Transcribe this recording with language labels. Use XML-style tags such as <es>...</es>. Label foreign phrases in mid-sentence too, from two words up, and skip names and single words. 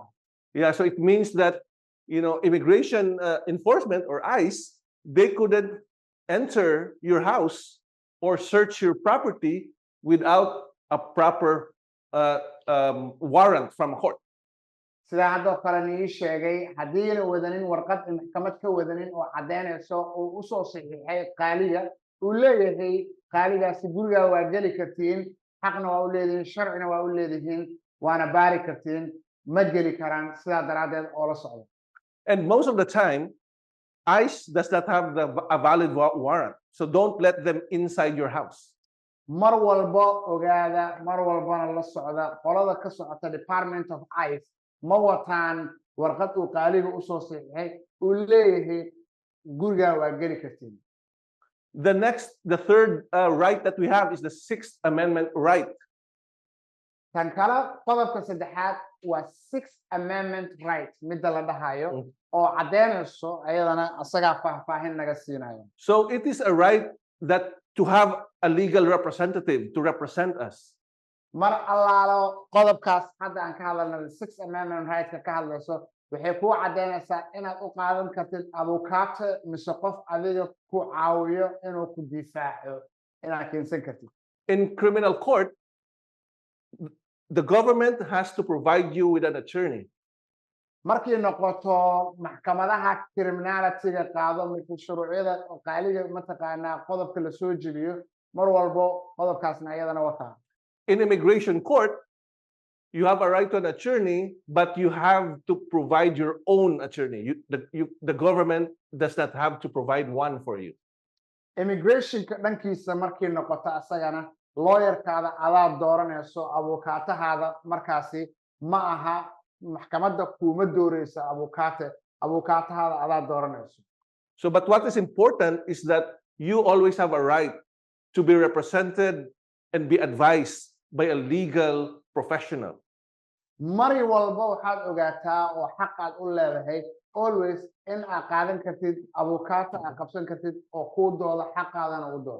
<en>Yeah, so it means that immigration enforcement or ICE, they couldn't enter your house or search your property without a proper warrant from court.</en> <so>sidaa haddoo kale nii sheegay haddiina wadanin warqad maxkamad ka wadanin oo caddaynayso uu usoo saxiixay qaaliga uu leeyahay qaaligaasi gurigaa waa geli kartiin xaqna waa u leedihiin sharcina waa u leedihiin waana baari kartiin ma geli karaan sidaa daraaddeed oo la socdo.</so> <en>And most of the time, ICE does not have a valid warrant. So don't let them inside your house.</en> <so>mar walba ogaada mar walbana la socda qolada ka socota</so> <en>Department of ICE</en> <so>ma wataan warqad uu qaaliga u soo saxiixay uu leeyahay guriga waa geli kartiin.</so> <en>The third right that we have is the Sixth Amendment right.</en> <so>tan kale qodobka saddexaad waa</so> <en>Sixth Amendment right</en> <so>midda la dhahayo oo caddaynayso ayadana asagaa faahfaahin naga siinayo.</so> <en>So it is a right that to have a legal representative to represent us.</en> <so>mar allaalo qodobkaas hadda aan ka hadalnay</so> <en>Sixth Amendment right-</en> <so>ka ka hadlayso waxay kuu caddaynaysaa inaad u qaadan kartid abukaate mise qof adiga ku caawiyo inuu ku difaaco inaad keensan kartid.</so> <en>In criminal court, the government has to provide you with an attorney.</en> <so>markii noqoto maxkamadaha criminality-ga qaado markii shuruucyada qaaliga mataqaanaa qodobka la soo jebiyo mar walbo qodobkaasna ayadana wataa.</so> <en>In immigration court, you have a right to an attorney, but you have to provide your own attorney. The government does not have to provide one for you.</en> <so>Immigration-ka dhankiisa markii noqoto asagana lawyer-kaada adaa dooranayso abukaatahaada markaasi ma aha maxkamadda kuma dooraysa abukaatahaada adaa dooranayso.</so> <en>So but what is important is that you always have a right to be represented and be advised by a legal professional.</en> <so>mari walba waxaad ogaataa oo xaq aad u leedahay always in aad qaadan kartid abukaata aad qabsan kartid oo kuu dooda xaqaadana u dooda.</so>